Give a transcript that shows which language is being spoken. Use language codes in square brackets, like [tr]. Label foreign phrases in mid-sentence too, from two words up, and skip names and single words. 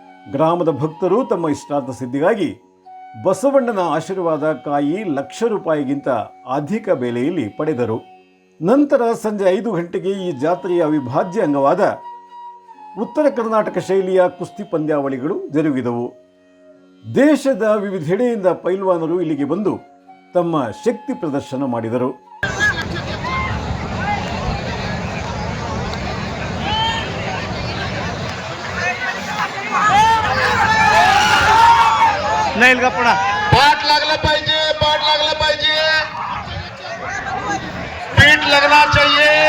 [kn] ಗ್ರಾಮದ ಭಕ್ತರು ತಮ್ಮ ಇಷ್ಟಾರ್ಥ ಸಿದ್ಧಿಗಾಗಿ ಬಸವಣ್ಣನ ಆಶೀರ್ವಾದ ಕಾಯಿ ₹1,00,000 ಅಧಿಕ ಬೆಲೆಯಲ್ಲಿ ಪಡೆದರು. ನಂತರ ಸಂಜೆ 5 ಗಂಟೆಗೆ ಈ ಜಾತ್ರೆಯ ಅವಿಭಾಜ್ಯ ಅಂಗವಾದ ಉತ್ತರ ಕರ್ನಾಟಕ ಶೈಲಿಯ ಕುಸ್ತಿ ಪಂದ್ಯಾವಳಿಗಳು ಜರುಗಿದವು. ದೇಶದ ವಿವಿಧೆಡೆಯಿಂದ ಪೈಲ್ವಾನರು ಇಲ್ಲಿಗೆ ಬಂದು ತಮ್ಮ ಶಕ್ತಿ ಪ್ರದರ್ಶನ ಮಾಡಿದರು. [mr] पाठ लागला पाहिजे, पाठ लागला पाहिजे, [hi] पीठ लगना चाहिए.